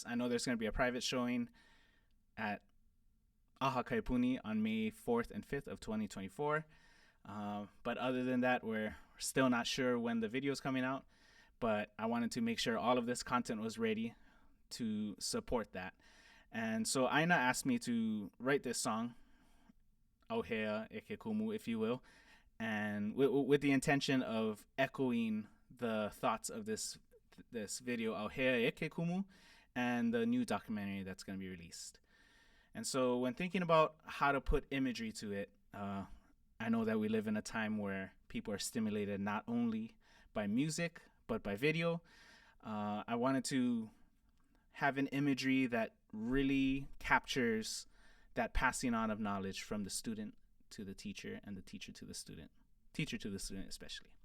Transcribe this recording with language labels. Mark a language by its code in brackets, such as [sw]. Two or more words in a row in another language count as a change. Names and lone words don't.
[en] I know there's going to be a private showing at Aha Kaipuni on May 4th and 5th of 2024. But other than that, we're still not sure when the video is coming out. But I wanted to make sure all of this content was ready to support that. And so Aina asked me to write this song, ʻAuhea e ke Kumu, if you will, and with the intention of echoing the thoughts of this video, ʻAuhea e ke Kumu, and the new documentary that's going to be released. And so when thinking about how to put imagery to it, I know that we live in a time where people are stimulated not only by music, but by video. I wanted to have an imagery that really captures that passing on of knowledge from the student to the teacher and the teacher to the student especially.